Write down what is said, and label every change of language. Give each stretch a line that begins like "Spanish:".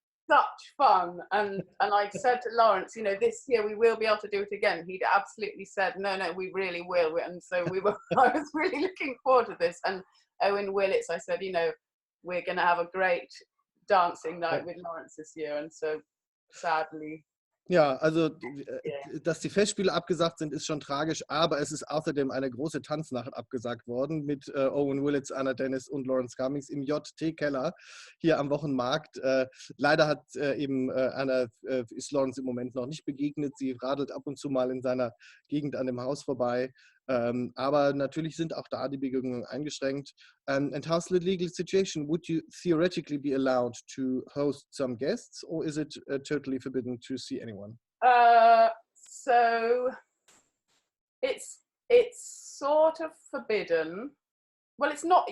English: Such fun, and I said to Lawrence, this year we will be able to do it again. He'd absolutely said, no, we really will, and so I was really looking forward to this. And Owen Willits, I said, we're going to have a great dancing night with Lawrence this year, and so sadly.
German: Ja, also, dass die Festspiele abgesagt sind, ist schon tragisch, aber es ist außerdem eine große Tanznacht abgesagt worden mit Owen Willits, Anna Dennis und Lawrence Cummings im JT-Keller hier am Wochenmarkt. Leider ist Lawrence im Moment noch nicht begegnet. Sie radelt ab und zu mal in seiner Gegend an dem Haus vorbei. Aber natürlich sind auch da die Begegnungen eingeschränkt.
English: And how's the legal situation? Would you theoretically be allowed to host some guests, or is it totally forbidden to see anyone? So it's sort of forbidden. Well, it's not.